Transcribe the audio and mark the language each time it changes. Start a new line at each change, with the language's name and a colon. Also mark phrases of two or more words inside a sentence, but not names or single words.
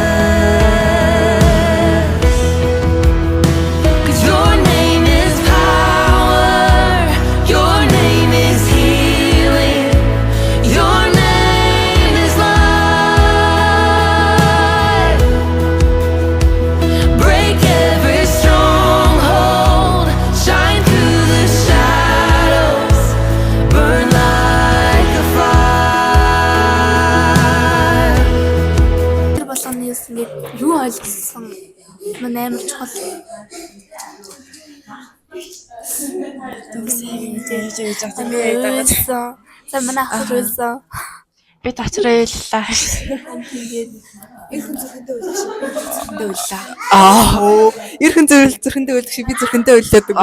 English: 'Cause your name is power, your name is healing, your name is life. Break every stronghold, shine through the shadows, burn like a fire.
Mongolian: тэр болгоны ингээд юу ойлгосон мань амар чухал. За манай ах хэлсэн. Би тачраллаа. Ирхэн зүрхэндээ үлдэх шиг би зүрхэндээ үлдээд үг.